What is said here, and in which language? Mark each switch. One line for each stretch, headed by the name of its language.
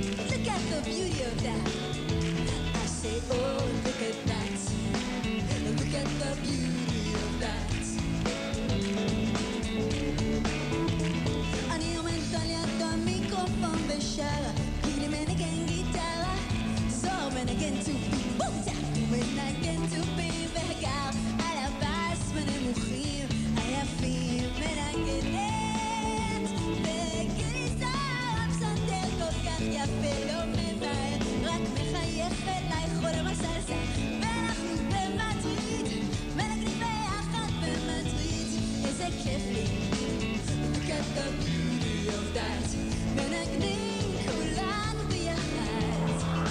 English: Look at the beauty of that. I say, oh, look at that. Look at the beauty of that.
Hebrew: אני עומדת על יד המיקרופון בשרה, גילי מנגן גיטרה, זוהר מנגן תופי, בוטה ומנגן תופי, והגר על הבאס בנמוכים היפים מנגנת, וגילי זהר הפסנתר כל כך יפה לא ממהר, רק מחייך אליי חולם הסלסה, ואנחנו במדריד מנגנים ביחד במדריד, איזה כיף לי.
English: Look at the beauty of that.
Hebrew: מנגנים כולנו ביחד.